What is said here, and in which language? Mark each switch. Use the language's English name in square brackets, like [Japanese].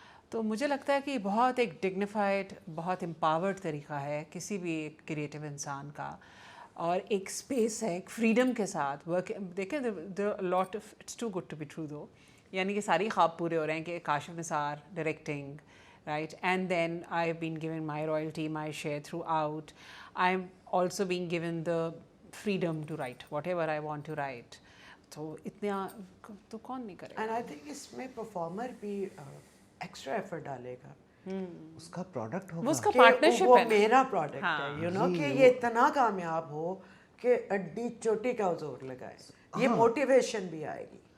[Urdu] تو مجھے لگتا ہے کہ بہت ایک ڈگنیفائڈ, بہت امپاورڈ طریقہ ہے کسی بھی ایک کریٹو انسان کا, اور ایک اسپیس ہے, ایک فریڈم کے ساتھ ورک. دیکھیں [English] lot of it's too good to be true though, [Urdu] یعنی کہ ساری خواب پورے ہو رہے ہیں کہ کاشف نثار directing, right? [English] And then I've been given my royalty, my share throughout. I'm also being given the freedom to write whatever I want to write. [Urdu] تو اتنا تو کون نہیں کرے گا. [English] and I think [Urdu] اس میں پرفارمر بھی ایکسٹرا ایفرٹ ڈالے گا. اس کا پروڈکٹ ہوگا, وہ اس کا پارٹنرشپ وہ ہے, میرا پروڈکٹ ہے, یو نو, کہ یہ اتنا کامیاب ہو کہ اڈی چوٹی کا زور لگائے. یہ موٹیویشن بھی آئے گی,